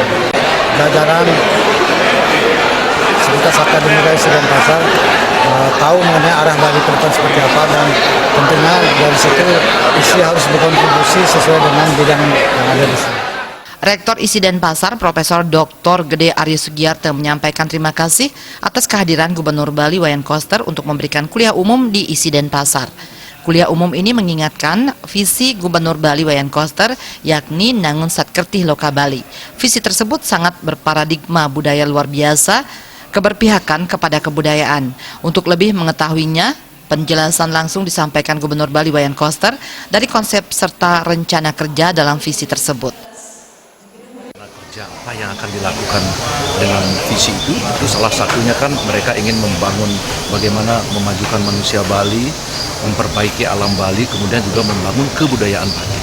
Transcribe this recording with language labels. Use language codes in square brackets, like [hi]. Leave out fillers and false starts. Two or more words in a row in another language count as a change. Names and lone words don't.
[id] Jajaran Sekuritas Akademika ISI Denpasar tahu mengenai arah Bali ke depan seperti apa, dan tentunya dari situ ISI harus berkontribusi sesuai dengan bidang yang ada di sini. Rektor ISI Denpasar, Profesor Dr. Gede Arya Sugiarto menyampaikan terima kasih atas kehadiran Gubernur Bali Wayan Koster untuk memberikan kuliah umum di ISI Denpasar. Kuliah umum ini mengingatkan visi Gubernur Bali Wayan Koster, yakni Nangun Satkerti Loka Bali. Visi tersebut sangat berparadigma budaya luar biasa, keberpihakan kepada kebudayaan. Untuk lebih mengetahuinya, penjelasan langsung disampaikan Gubernur Bali Wayan Koster dari konsep serta rencana kerja dalam visi tersebut. Apa yang akan dilakukan dengan visi itu salah satunya kan mereka ingin membangun bagaimana memajukan manusia Bali, memperbaiki alam Bali, kemudian juga membangun kebudayaan Bali.